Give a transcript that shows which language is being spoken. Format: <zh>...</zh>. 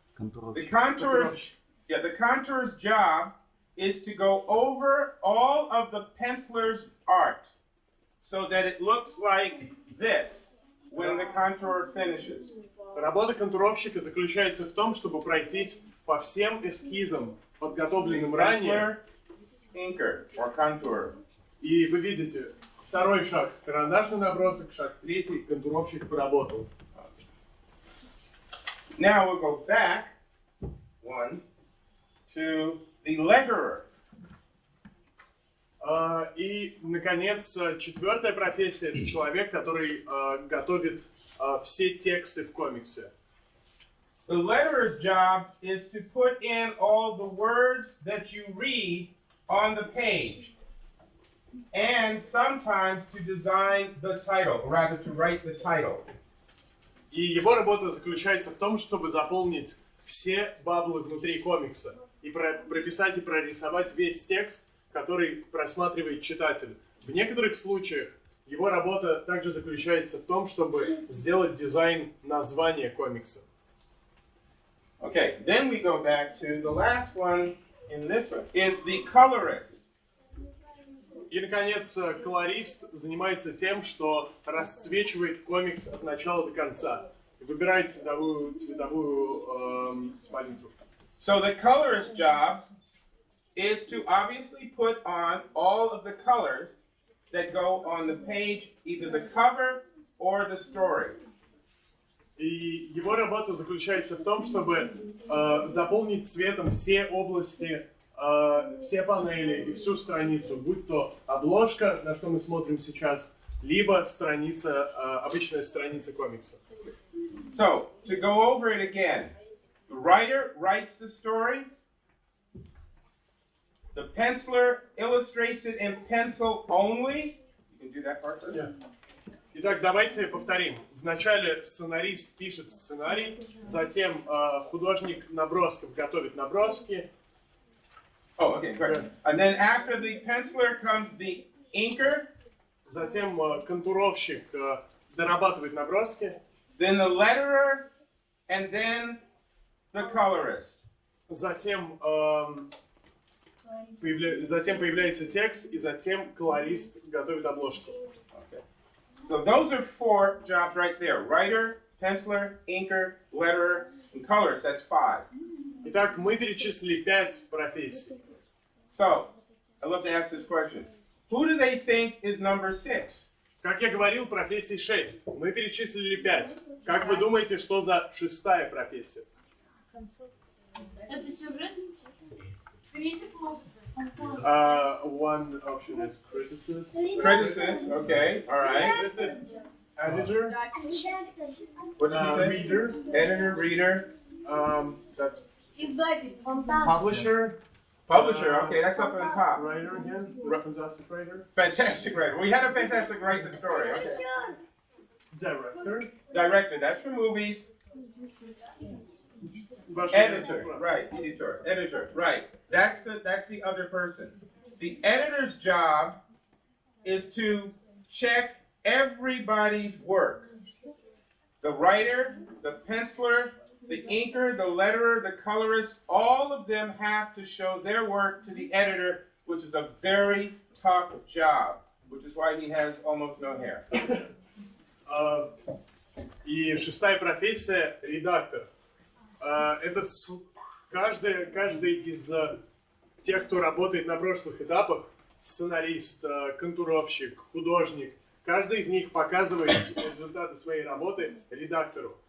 <en>The contour's job is to go over all of the penciler's art so that it looks like this when the contour finishes.</en> <ru>Работа контуровщика заключается в том, чтобы пройтись по всем эскизам, подготовленным ранее.</ru> <en>Inker or contour.</en> <ru>И вы видите, второй шаг – карандашный набросок, шаг третий – контуровщик поработал.</ru> <en>Now we'll go back to the letterer.</en> <ru>И, наконец, четвертая профессия – это человек, который готовит все тексты в комиксе.</ru> <en>The letterer's job is to put in all the words that you read on the page, and sometimes to design the title, or rather to write the title.</en> <ru>И его работа заключается в том, чтобы заполнить все баблы внутри комикса и прописать и прорисовать весь текст, который просматривает читатель. В некоторых случаях его работа также заключается в том, чтобы сделать дизайн названия комикса.</ru> <en>Okay, then we go back to the last one in this one, is the colorist.</en> <ru>И, наконец, колорист занимается тем, что расцвечивает комикс от начала до конца. И выбирает цветовую палитру.</ru> <en>So the colorist's job is to obviously put on all of the colors that go on the page, either the cover or the story.</en> <ru>И его работа заключается в том, чтобы заполнить цветом все области, все панели и всю страницу, будь то обложка, на что мы смотрим сейчас, либо страница, обычная страница комикса.</ru> <en>So, to go over it again, the writer writes the story, the penciler illustrates it in pencil only. You can do that part first.</en> <ru>Yeah. Итак, давайте повторим. Вначале сценарист пишет сценарий, затем художник набросков готовит наброски.</ru> <en>Oh, okay, great. And then after the penciler comes the inker.</en> <ru>Затем контуровщик дорабатывает наброски.</ru> <en>Then the letterer, and then the colorist.</en> <ru>Затем появляется текст, и затем колорист готовит обложку.</ru> <en>Okay. So those are 4 jobs right there. Writer, penciler, inker, letterer, and colorist. That's 5.</en> <ru>Итак, мы перечислили 5 профессий.</ru> <en>So, I'd love to ask this question. Who do they think is number 6?</en> <ru>Как я говорил, профессий 6. Мы перечислили 5. Как вы думаете, что за 6-я профессия? Это сюжет?</ru> <en>One option is criticist. Criticist, okay, all right. Editor. What does it say? Reader. Editor, reader. That's</en> <ru>Издатель.</ru> <en>publisher. Publisher, okay, that's up on top. Writer again. Fantastic writer. Fantastic writer. We had a fantastic write the story, okay. Director. Director, that's for movies. Editor, right, editor, right. That's the other person. The editor's job is to check everybody's work. The writer, the penciler, the inker, the letterer, the colorist, all of them have to show their work to the editor, which is a very tough job, which is why he has almost no hair.</en> <ru>И 6-я профессия – редактор. Это каждый из тех, кто работает на прошлых этапах, сценарист, контуровщик, художник, каждый из них показывает результаты своей работы редактору.</ru>